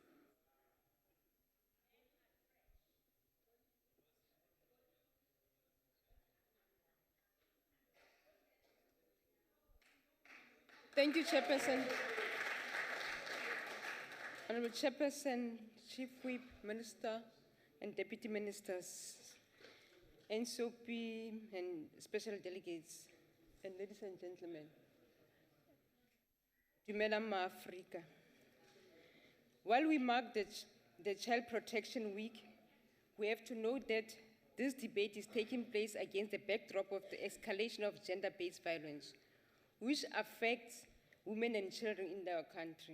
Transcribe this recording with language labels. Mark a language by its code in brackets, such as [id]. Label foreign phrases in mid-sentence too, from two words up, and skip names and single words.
[en] Thank you, Chairperson. Honorable Chairperson, Chief Whip, Minister, and Deputy Ministers, NSOP, and special delegates, and ladies and gentlemen. [tn] Dumela ma Afrika. [en] While we mark the Child Protection Week, we have to note that this debate is taking place against the backdrop of the escalation of gender-based violence, which affects women and children in our country.